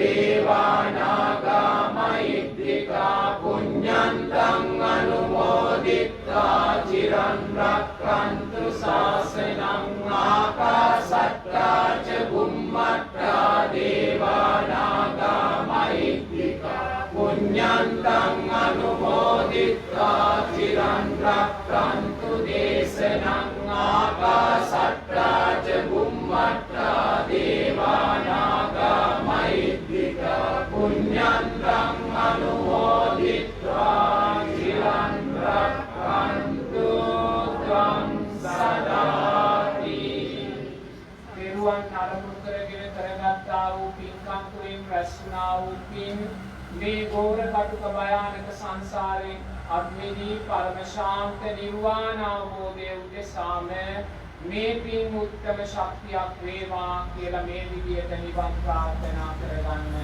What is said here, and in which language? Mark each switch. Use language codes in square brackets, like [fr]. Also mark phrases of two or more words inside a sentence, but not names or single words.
[pi] දේවානාගා මහිද්దికා පුඤ්ඤන්තං අනුමෝදිත්වා චිරන් රක්ඛන්තු ශාසනං ආකාශට්ටා ච බුම්මට්ටා දේවානාගා මහිද්దికා පුඤ්ඤන්තං අනුමෝදිත්වා චිරන් රක්ඛන්තු දේශනං ආකාශට්ටා ච බුම්මට්ටා දේවානාගා මහිද්దికා පුඤ්ඤන්තං අනුමෝදිත්වා චිරන් රක්ඛන්තු ත්වං සදාති [si] පෙරුවන් අරමුණු කරගෙන කරගත්තා වූ පින්කම් තුළින් රැස් වුණා වූ පින් මේ ගෝර කටුක භයානක සංසාරේ අග්නිදී පරම ශාන්ත නිර්වාණ අවබෝධය උදෙසාම මේ පින් උත්තම ශක්තියක් වේවා කියලා මේ විදියට නිවන් ප්‍රාර්ථනා කරගන්න.